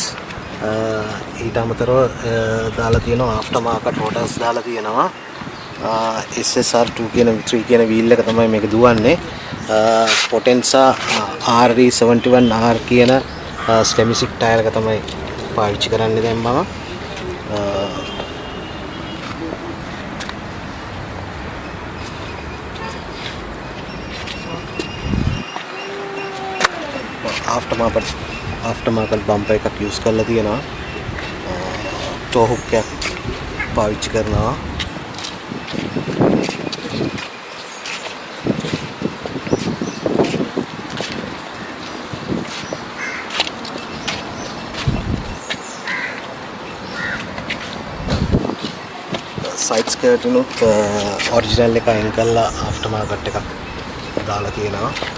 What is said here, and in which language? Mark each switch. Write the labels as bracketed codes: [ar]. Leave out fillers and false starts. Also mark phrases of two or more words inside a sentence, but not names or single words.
[si] ඊට අමතරව දාලා තියෙනවා [en] after market rotors [si] දාලා තියෙනවා. SSR2 කියන 3 කියන wheel එක තමයි මේක දුවන්නේ. Potenza RE71R කියන [en] Stemisic tire [si] එක තමයි පාවිච්චි කරන්නේ දැන් මම. [en] after market bumper [si] එකක් use කරලා තියෙනවා. [en] toe hook [si] එකක් පාවිච්චි කරනවා. [en] side skirt [si] උනුත් original එක අයින් කරලා [en] after market [si] එකක් දාලා තියෙනවා.